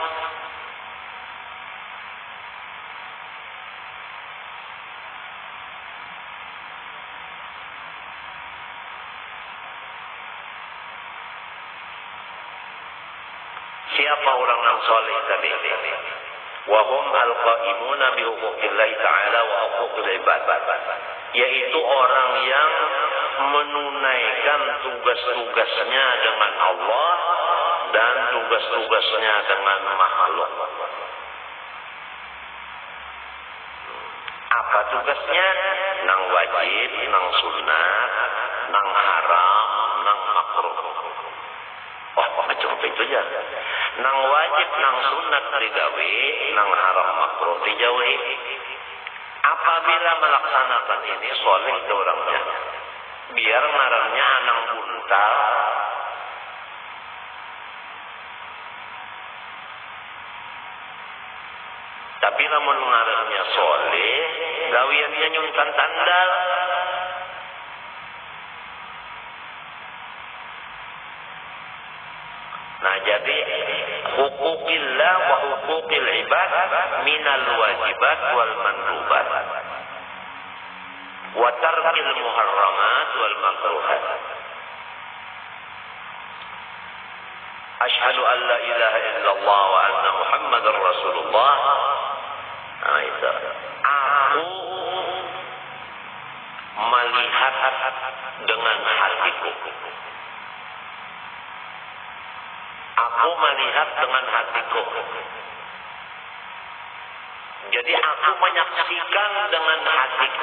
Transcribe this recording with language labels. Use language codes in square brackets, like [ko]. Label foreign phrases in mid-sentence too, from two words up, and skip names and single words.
[id] Siapa orang yang soleh tadi? [ar] وهم القائمون بحقوق الله تعالى وحقوق العباد. [id] Yaitu orang yang menunaikan tugas-tugasnya dengan Allah dan tugas-tugasnya dengan makhluk. Apa tugasnya? [bjn] Nang wajib, nang sunnah, nang haram, nang makruh. Oh, macam itu aja. Nang wajib, nang sunat digawe, nang haram makruh dijauhi. Apabila melaksanakan ini soleh itu orangnya. Biar ngarannya anang buntal. Tapi namun ngarannya soleh, gawiannya nyuntan tandal. Nah, jadi [ar] حقوق الله وحقوق العباد من الواجبات والمندوبات وترك المحرمات والمكروهات. أشهد أن لا إله إلا الله وأن محمدا رسول الله. [id] Nah, itu. Aku melihat dengan hatiku. Aku melihat dengan hatiku. Jadi aku menyaksikan dengan hatiku.